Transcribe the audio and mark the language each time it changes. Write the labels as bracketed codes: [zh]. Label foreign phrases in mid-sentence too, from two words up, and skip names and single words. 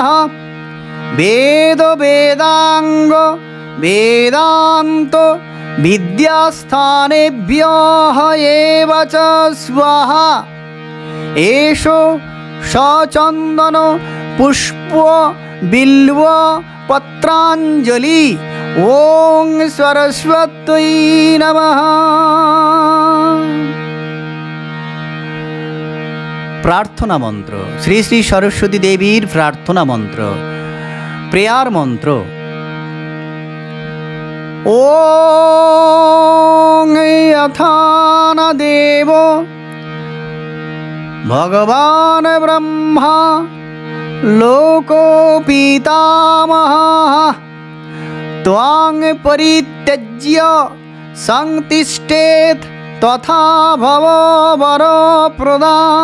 [sa] বেদ বেদাঙ্গ বেদান্ত বিদ্যাস্থানেভ্য এব চ স্বাহা। এষ সচন্দন পুষ্প বিল্বপত্রাঞ্জলি। ওং সরস্বত্যৈ নমঃ। [bn] প্রার্থনা মন্ত্র। শ্রী শ্রী সরস্বতী দেবীর প্রার্থনা মন্ত্র, প্রেয়ার মন্ত্র। [sa] ওং যথান দেব ভগবান ব্রহ্মা লোকো পিতামহঃ ত্বং পরিত্যজ্য সংতিষ্ঠেৎ তথা ভব বরপ্রদা।